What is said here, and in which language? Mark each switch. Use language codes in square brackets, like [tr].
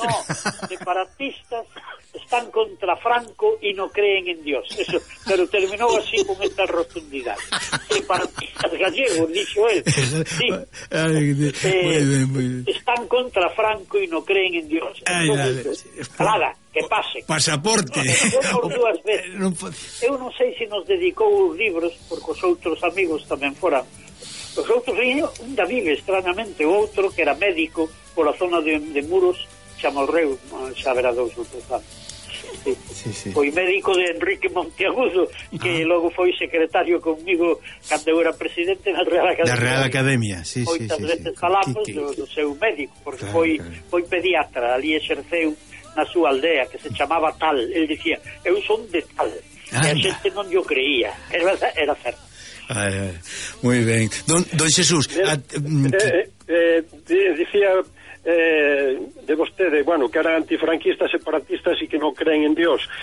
[es] No, separatistas están contra Franco y no creen en Dios. Eso, pero terminó así con esta rotundidad. Separatistas gallegos, [gl] dixo él. [es] Sí. Están contra Franco y no creen en Dios. Entonces, que pase. Pasaporte. [gl] Por dúas veces. Eu non sei se nos dedicou os libros, porque os outros amigos tamén foran. Os outros, un David, estranamente, outro que era médico por a zona de Muros, chamou Reu, xa verá dous outros anos. Sí. Foi médico de Enrique Monteagudo, que logo foi secretario conmigo cando eu era presidente da Real Academia. Da Real Academia, sí, moitas sí, veces falamos do seu médico, porque claro, foi pediatra, ali exerceu na súa aldea, que se chamaba Tal. Ele dicía, eu son de Tal. Anda. E a xente non yo creía. Era certo. [es] Muy bien. Don Jesús, [gl] de vostede, bueno, que eran antifranquistas, separatistas e que non creen en Dios.